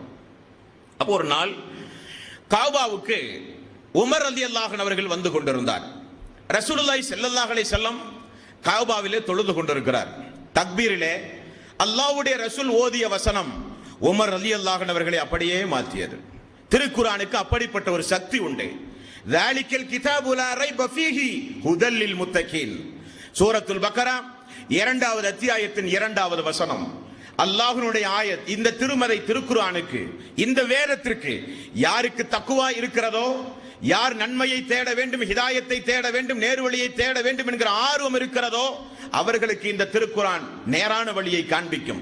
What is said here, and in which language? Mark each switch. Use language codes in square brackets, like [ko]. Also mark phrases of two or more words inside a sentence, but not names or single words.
[ta] அப்போ ஒரு நாள் கௌபாவுக்கு உமர் [ar] رضي الله عنه [ta] அவர்கள் வந்து கொண்டிருந்தார். [ar] رسول الله صلى الله عليه وسلم [ta] கௌபாவிலே தொழுது கொண்டிருக்கிறார். தக்பீரிலே அல்லாஹ்வுடைய ரசூல் ஓதிய வசனம் உமர் [ar] رضي الله عنه [ta] அவர்களை அப்படியே மாற்றியது. திருக்குர்ஆனுக்கு அப்படிப்பட்ட ஒரு சக்தி உண்டு. [ar] ذَلِكَ الْكِتَابُ لَا رَيْبَ فِيهِ هُدًى لِّلْمُتَّقِينَ. [ta] சூரத்துல் பக்ரா 2வது அத்தியாயத்தின் 2வது வசனம். அல்லாஹ்வுடைய ஆயத். இந்த திருமறை திருக்குர்ஆனுக்கு, இந்த வேதத்திற்கு யாருக்கு தக்வா இருக்கிறதோ, யார் நன்மையை தேட வேண்டும், ஹிதாயத்தை தேட வேண்டும், நேர்வழியை தேட வேண்டும் என்கிற ஆர்வம் இருக்கிறதோ அவர்களுக்கு இந்த திருக்குர்ஆன் நேரான வழியை காண்பிக்கும்.